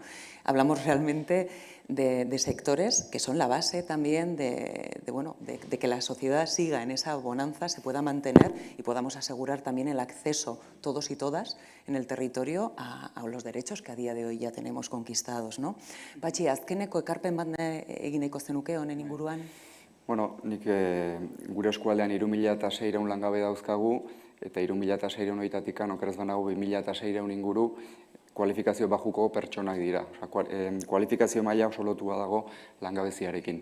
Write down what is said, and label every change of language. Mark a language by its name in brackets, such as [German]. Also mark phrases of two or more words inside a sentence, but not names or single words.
[Spanish] Hablamos realmente de sectores que son la base también de que la sociedad siga en esa bonanza, se pueda mantener y podamos asegurar también el acceso, todos y todas, en el territorio a los derechos que a día de hoy ya tenemos conquistados, ¿no? [Basque] Patxi, azkeneko ekarpen bat egin nahiko zenuke honen inguruan? Bueno, nik gure eskualdean 3.600 langabe dauzkagu, eta 3.600 horietatik okerez banago 2.600 inguru kualifikazio bajuko pertsonak dira. Kualifikazio maila oso lotua dago langabeziarekin.